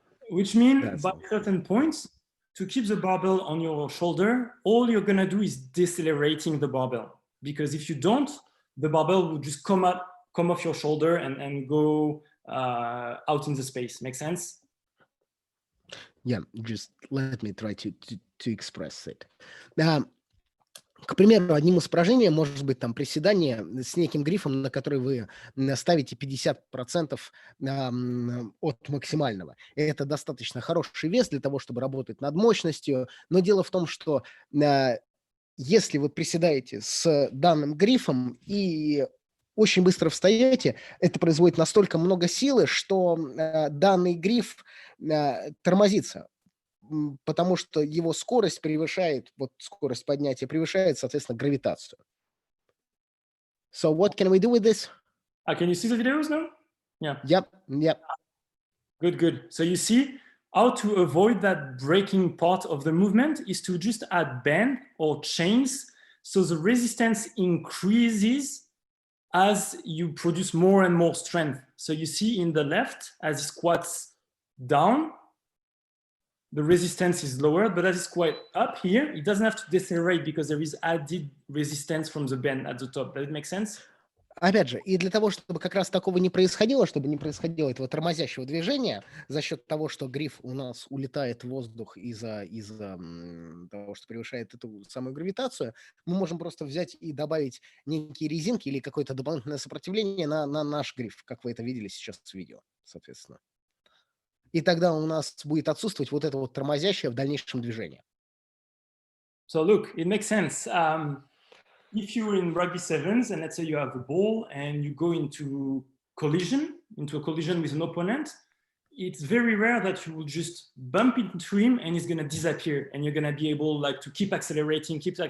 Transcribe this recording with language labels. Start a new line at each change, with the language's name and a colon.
English: Which means by certain points, to keep the barbell on your shoulder, all you're going to do is decelerating the barbell. Because if you don't, the barbell will just come off your shoulder and go out in the space. Make sense? Yeah, just let me try to express it.
Russian: К примеру, одним из упражнений может быть там приседание с неким грифом, на который вы ставите 50% от максимального. И это достаточно хороший вес для того, чтобы работать над мощностью. Но дело в том, что если вы приседаете с данным грифом и очень быстро встаете, это производит настолько много силы, что данный гриф тормозится. Потому что его скорость превышает, вот скорость поднятия превышает, соответственно, гравитацию.
English: So what can we do with this? Can you see the videos now? Yeah. Yep. Good, good. So you see how to avoid that breaking part of the movement is to just add band or chains. So the resistance increases as you produce more and more strength. So you see in the left, as it squats down, the resistance is lower, but as it's quite up here, it doesn't have to decelerate because there is added resistance from the band at the top. Does it make sense?
Russian: Опять же, и для того, чтобы как раз такого не происходило, чтобы не происходило этого тормозящего движения, за счет того, что гриф у нас улетает в воздух из-за того, что превышает эту самую гравитацию, мы можем просто взять и добавить некие резинки или какое-то дополнительное сопротивление на наш гриф, как вы это видели сейчас в видео, соответственно. И тогда у нас будет отсутствовать вот это вот тормозящее в дальнейшем движение.
English: So look, it makes sense. If you're in rugby-7s and let's say you have a ball and you go into a collision with an opponent, it's very rare that you will just bump into him and he's going to disappear and you're going to be able like to keep accelerating.